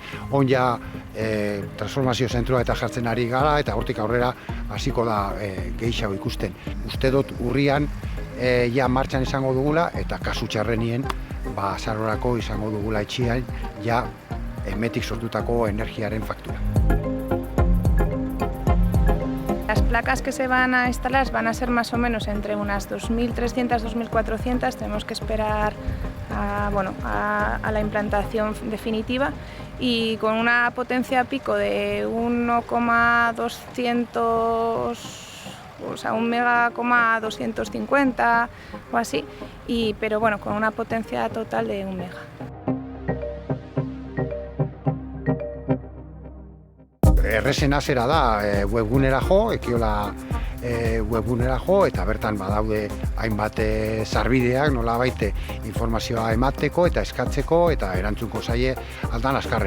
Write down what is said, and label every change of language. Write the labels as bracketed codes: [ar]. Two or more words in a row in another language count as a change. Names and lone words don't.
[eu] Ja transformazio zentroa eta jartzen ari gara, eta hortik aurrera hasiko da gehiago ikusten. Uste dut urrian ja martxan izango dugula, eta kasu txarrenien azarorako izango dugula etxian ja emetik sortutako energiaren faktura. [es] Las placas que se van a instalar van a ser más o menos entre unas 2.300, 2.400. Tenemos que esperar a la implantación definitiva, y con una potencia pico de 1,200, o sea, 1,250 o así, pero con una potencia total de 1 mega. [eu] Errezena zera da webgunera jo, ekiola webgunera jo, eta bertan badaude hainbat sarbideak nolabait informazioa emateko eta eskatzeko, eta erantzunko zaie aldan azkarren.